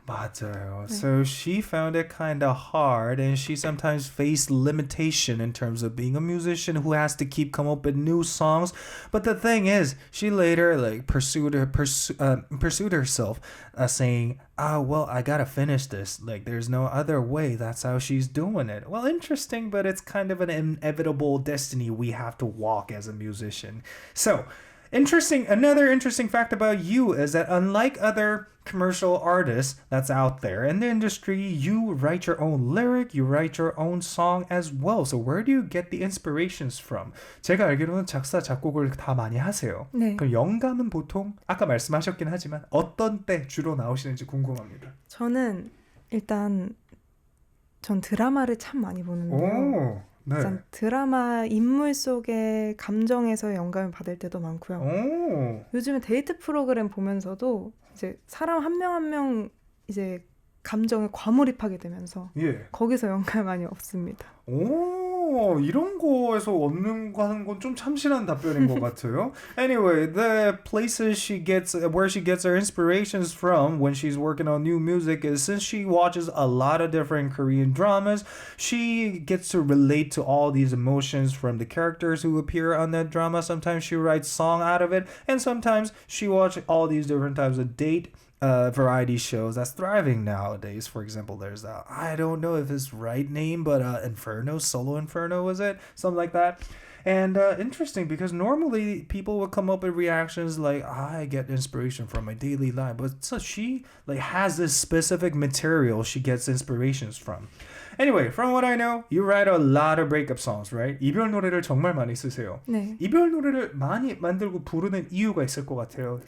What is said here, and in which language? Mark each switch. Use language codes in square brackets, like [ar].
[ko] 맞아요. 네. [en] So she found it kind of hard, and she sometimes faced limitation in terms of being a musician who has to keep come up with new songs. But the thing is, she later like pursued herself, saying, well, I gotta finish this. Like, there's no other way. That's how she's doing it. Well, interesting, but it's kind of an inevitable destiny we have to walk as a musician. So, another interesting fact about you is that unlike other commercial artists that's out there in the industry, you write your own lyric, you write your own song as well. So where do you get the inspirations from? [ko] 제가 알기로는 작사, 작곡을 다 많이 하세요. 네. 그럼 영감은 보통 아까 말씀하셨긴 하지만 어떤 때 주로 나오시는지 궁금합니다. 저는 일단 전 드라마를 참 많이 보는데요. 오, 네. 일단 드라마 인물 속의 감정에서 영감을 받을 때도 많고요. 오. 요즘에 데이트 프로그램 보면서도 이제 사람 한 명 한 명 이제 감정에 과몰입하게 되면서 거기서 영감을 많이 얻습니다. 오, 이런 거에서 얻는 거 하는 건 좀 참신한 답변인 것 같아요. [en] Anyway, the places where she gets her inspirations from when she's working on new music is, since she watches a lot of different Korean dramas, she gets to relate to all these emotions from the characters who appear on that drama. Sometimes she writes song out of it, and sometimes she watches all these different types of variety shows that's thriving nowadays. For example, there's I don't know if it's right name, but Inferno, Solo Inferno, was it? Something like that. And interesting, because normally people would come up with reactions like, I get inspiration from my daily life, but so she like has this specific material she gets inspirations from. Anyway, from what I know, you write a lot of breakup songs, right? [ko] 이별 노래를 정말 많이 쓰세요. 네. 이별 노래를 많이 만들고 부르는 이유가 있을 것 같아요.